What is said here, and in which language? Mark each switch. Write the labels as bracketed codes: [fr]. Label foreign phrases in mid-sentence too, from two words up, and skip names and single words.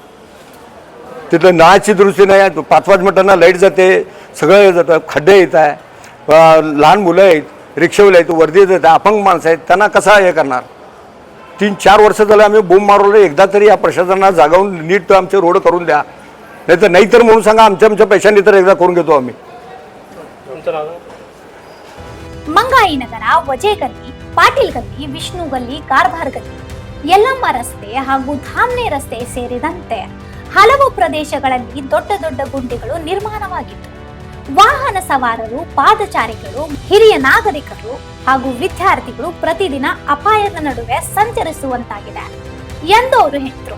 [mr] तिथं नळाची दुरुस्ती नाही आहे. 5-5 मिनिटांना लाईट जाते, सगळं जातं, खड्डे येत आहे, लहान मुलं आहेत, रिक्षावाले आहेत, वर्दी येत आहे, अपंग माणसं आहेत, त्यांना कसा हे करणार? 3-4 वर्ष झालं आम्ही बोंब मारवलं. एकदा तरी या प्रशासनाला जागावून नीट आमचे रोड करून द्या, नाहीतर म्हणून सांगा आमच्या पैशांनी तर एकदा करून घेतो आम्ही. [kn] ಮಂಗಾಯಿ ನಗರ, ವಜೆ ಗಲ್ಲಿ, ಪಾಟೀಲ್ ಗಲ್ಲಿ, ವಿಷ್ಣು ಗಲ್ಲಿ, ಕಾರ್ಭಾರ್ ಗಲ್ಲಿ, ಯಲ್ಲಮ್ಮ ರಸ್ತೆ ಹಾಗೂ ಧಾಮ್ನೆ ರಸ್ತೆ ಸೇರಿದಂತೆ ಹಲವು ಪ್ರದೇಶಗಳಲ್ಲಿ ದೊಡ್ಡ ದೊಡ್ಡ ಗುಂಡಿಗಳು ನಿರ್ಮಾಣವಾಗಿತ್ತು. ವಾಹನ ಸವಾರರು, ಪಾದಚಾರಿಗಳು, ಹಿರಿಯ ನಾಗರಿಕರು ಹಾಗೂ ವಿದ್ಯಾರ್ಥಿಗಳು ಪ್ರತಿದಿನ ಅಪಾಯದ ನಡುವೆ ಸಂಚರಿಸುವಂತಾಗಿದೆ ಎಂದು ಅವರು ಹೇಳಿದರು.